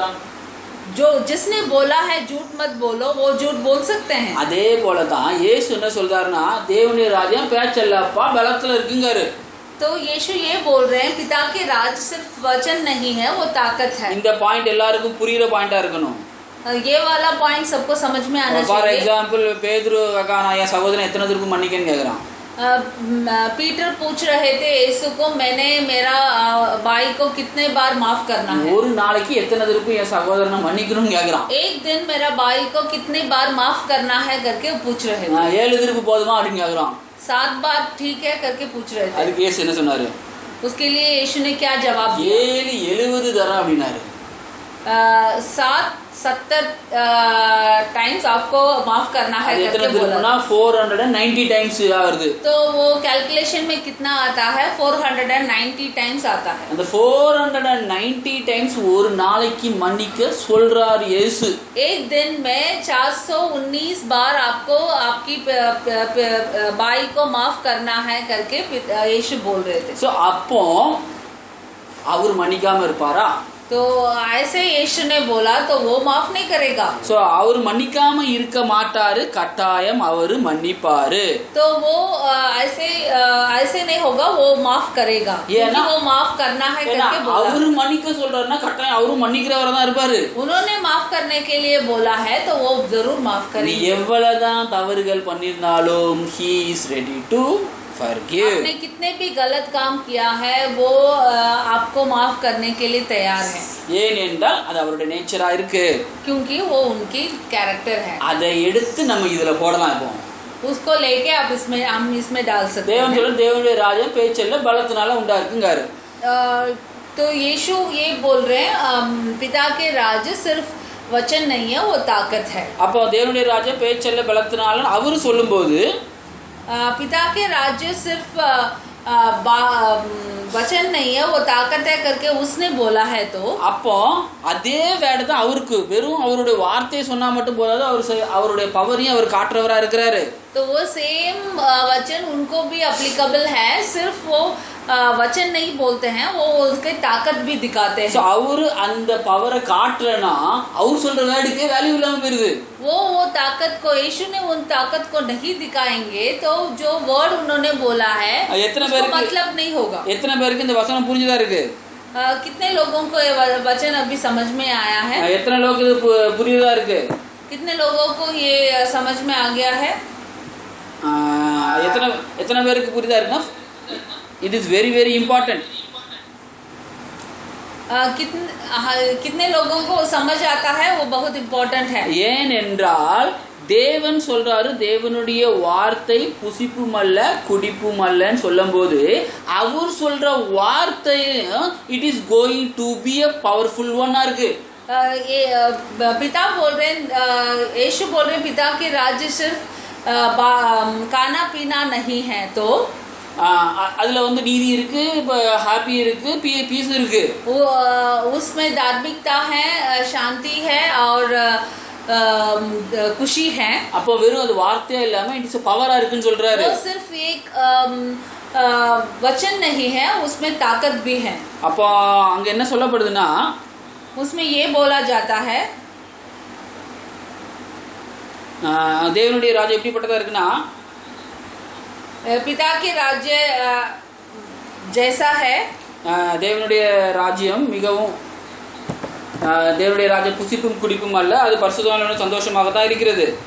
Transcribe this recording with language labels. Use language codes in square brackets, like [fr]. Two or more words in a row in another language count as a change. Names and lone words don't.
[hi] जो जिसने बोला है झूठ मत बोलो वो झूठ बोल सकते हैं। [ta] அதே போல தான் இயேசு என்ன சொல்றாருன்னா தேவனுடைய ராஜ்யம் பேச்சல்லப்பா பலத்துல இருக்குங்காரு. [hi] तो यीशु ये बोल रहे हैं पिता के राज सिर्फ वचन नहीं है, वो ताकत है। [ta] இந்த பாயிண்ட் எல்லாருக்கும் புரியுற பாயிண்டா இருக்கணும். [hi] ये वाला पॉइंट सबको समझ में आना ஃபார் चाहिए। [ta] எக்ஸாம்பிள் பேதுரு அக்கா நான் என் சகோதரன் எத்தனை திருப்பு மன்னிக்கன்னு கேக்குறான். [hi] पीटर पूछ रहे थे यीशु को मैंने मेरा भाई को कितने बार माफ करना है? [ta] ஒரு நாளைக்கு எத்தனை திருப்பு என் சகோதரனை மன்னிக்கணும்னு கேக்குறான். [hi] एक दिन मेरा भाई को कितने बार माफ करना है करके पूछ रहे थे। [ta] 7 திருப்பு போதுமா அப்படின்னு கேக்குறான். [hi] 7 बार ठीक है करके पूछ रहे थे। [ta] அதுக்கு இயேசு என்ன சொன்னாரு? [hi] उसके लिए यीशु ने क्या जवाब दिया? [ta] 70 தரம் அப்படினாரு. [hi] 70 टाइम्स आपको माफ करना है करके बोला। [ta] 490 டைம்ஸ் ஆகுது. [hi] तो वो कैलकुलेशन में कितना आता है? 490 टाइम्स आता है। [ta] அந்த 490 டைம்ஸ் ஒரு நாளைக்கு மன்னிக்க சொல்றார் இயேசு. [hi] एक दिन में 419 बार आपको आपकी भाई को माफ करना है करके यीशु बोल रहे थे। [ta] சோ அப்போ அவர் மன்னிக்காம இருப்பாரா? [hi] तो ऐसे यीशु ने बोला तो वो माफ नहीं करेगा। [ta] சோ அவர் மன்னிக்காம இருக்க மாட்டாரு, கட்டாயம் அவர் மன்னிப்பாரு. [hi] तो वो ऐसे नहीं होगा, वो माफ करेगा क्योंकि वो माफ करना है करके बोला। [ta] அவர் மன்னிக்க சொல்றாருன்னா கட்டாயம் அவரும் மன்னிக்கிறவரா தான் இருப்பாரு. [hi] उन्होंने माफ करने के लिए बोला है तो वो जरूर माफ [ta] நீ [hi] करेंगे। [ta] எவ்வளவுதான் தவறுகள் பண்ணிருந்தாலும் [en] he is ready to forgive. [hi] आपने कितने भी गलत काम किया है वो आपको माफ करने के लिए तैयार है। [ta] ஏனென்றால் அது அவருடைய நேச்சரா இருக்கு. [hi] क्योंकि वो उनकी कैरेक्टर है। [ta] அதை எடுத்து நம்ம இதுல போடலாம். இப்போ [hi] उसको लेके आप हम इसमें डाल सकते [ta] தேவன் [hi] हैं। [ta] சொல்ற தேவனுடைய ராஜ்யம் பேச்சல்ல பலத்தினால உண்டாயிருக்குங்காரு. [hi] तो यीशु ये बोल रहे हैं पिता के राज्य सिर्फ वचन नहीं है, वो ताकत है। [ta] அப்போ தேவனுடைய ராஜ்யம் பேச்சல்ல பலத்தினால அவரு சொல்லும்போது [hi] पिता के राज्य सिर्फ वचन नहीं है, वो ताकत है करके उसने बोला है तो [ta] அப்போ அதே வேர்டு தான் அவருக்கு வெறும் அவருடைய வார்த்தையை சொன்னா மட்டும் போதாது, அவருடைய பவரையும் அவர் காட்டுறவரா இருக்கிறாரு. [hi] तो वो सेम वचन उनको भी अप्लीकेबल है, सिर्फ वो वचन नहीं बोलते हैं, वो उसके ताकत भी दिखाते हैं। [ta] அவரு அந்த பவரை காட்டலனா அவர் சொல்ற வேர்டுக்கே வேல்யூ இல்லாம போயிருது. [hi] वो ताकत को यीशु ने उन ताकत को नहीं दिखाएंगे तो जो वर्ड उन्होंने बोला है उसको मतलब नहीं होगा। [ta] எத்தனை பேருக்கு இந்த வசனம் புரிஞ்சுதா இருக்கு? [hi] कितने लोगों को ये वचन अभी समझ में आया है? [ta] எத்தனை लोग இது புரியுதா இருக்கு? [hi] कितने लोगों को ये समझ में आ गया है? [ta] எத்தனை பேருக்கு புரியுதா இருக்குன்னா [en] it is very very important. [hi] कितने लोगों को समझ आता है वो बहुत इम्पोर्टेंट है। [ta] ஏனென்றால் தேவன் சொல்றாரு தேவனுடைய வார்த்தை புசிப்பும் அல்ல குடிப்பும் அல்லன்னு சொல்லும்போது அவர் சொல்ற வார்த்தை [en] it is going to be a powerful [ta] ஒன்னா இருக்கு. [hi] ये पिता बोल रहे हैं, यीशु बोल रहे हैं पिता के राज्य सिर्फ खाना पीना नहीं है. तो [ta] அதுல வந்து நீதி இருக்கு, ஹாப்பி இருக்கு, பீஸ் இருக்கு. [hi] वो उसमें धार्मिकता है, शांति है और खुशी है. [ta] அப்போ வெறும் அது வார்த்தையா இல்லாம [en] it is [ta] பவரா இருக்குன்னு சொல்றாரு. [hi] वो सिर्फ एक वचन नहीं है, उसमें ताकत भी है. [ta] அப்போ அங்க என்ன சொல்லப்படுதுன்னா [hi] उसमें ये बोला जाता है [ta] தேவனுடைய ராஜ்யம் எப்படிப்பட்டதா இருக்குன்னா [hi] पिता के राज्य जैसा है. [ta] தேவனுடைய ராஜ்யம் மிகவும் தேவனுடைய ராஜ்யம் புசிப்பும் குடிப்பும் அல்ல, அது பரிசுத்தவான்களுடன் சந்தோஷமாக தான் இருக்கிறது.